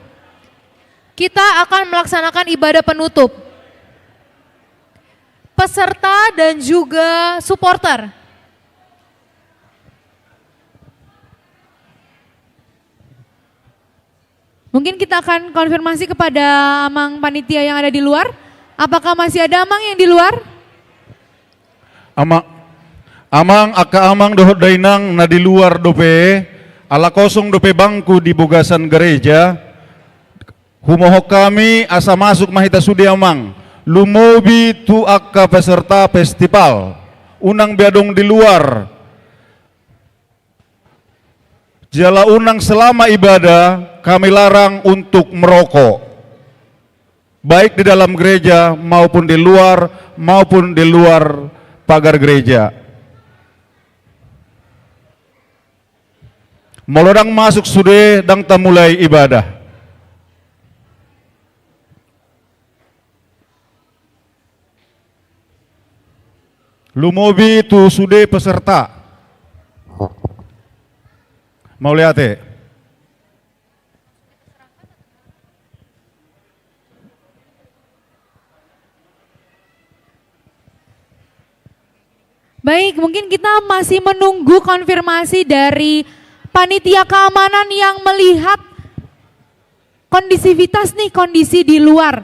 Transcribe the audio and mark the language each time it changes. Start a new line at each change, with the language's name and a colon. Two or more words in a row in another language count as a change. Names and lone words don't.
Indonesian: Peserta dan juga supporter. Mungkin kita akan konfirmasi kepada Amang Panitia yang ada di luar. Apakah masih ada Amang yang di luar?
Batak Toba: Amang aka amang dohot dainang na di luar dope, ala kosong dope bangku di bogasan gereja. Humohok kami asa masuk mahita sudi amang. Lumobi tu akka peserta festival. Unang biadong di luar. Jala unang
Indonesian: selama ibadah kami larang untuk merokok. Baik di dalam gereja maupun di luar pagar gereja.
Batak Toba: Molodang masuk sude dang mulai ibadah. Lumobi tu sude peserta.
Indonesian: Mau lihat ya? Baik, mungkin kita masih menunggu konfirmasi dari panitia keamanan yang melihat kondisivitas nih, kondisi di luar.